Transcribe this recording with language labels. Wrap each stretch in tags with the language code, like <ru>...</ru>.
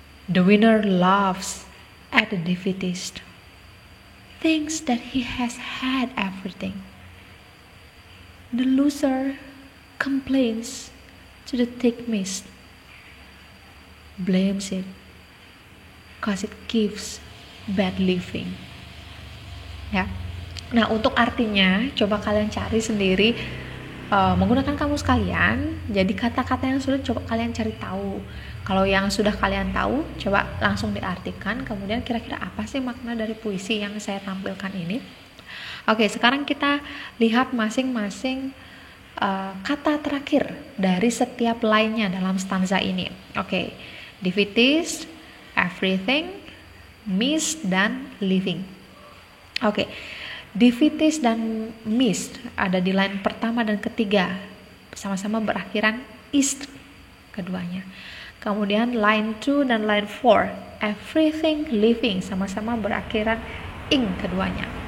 <en>The winner laughs at the defeatist, thinks that he has had everything. The loser complains to the thick mist, blames it 'cause it gives bad living.</en> <id>Ya. Nah, untuk artinya coba kalian cari sendiri menggunakan kamus kalian. Jadi kata-kata yang sulit coba kalian cari tahu. Kalau yang sudah kalian tahu, coba langsung diartikan. Kemudian kira-kira apa sih makna dari puisi yang saya tampilkan ini? Oke, sekarang kita lihat masing-masing kata terakhir dari setiap line-nya dalam stanza ini. Oke, defeatist, everything, mist, dan living. Oke, defeatist dan mist ada di line pertama dan ketiga, sama-sama berakhiran ist keduanya. Kemudian line 2 dan line 4, everything, living, sama-sama berakhiran ing keduanya.</id>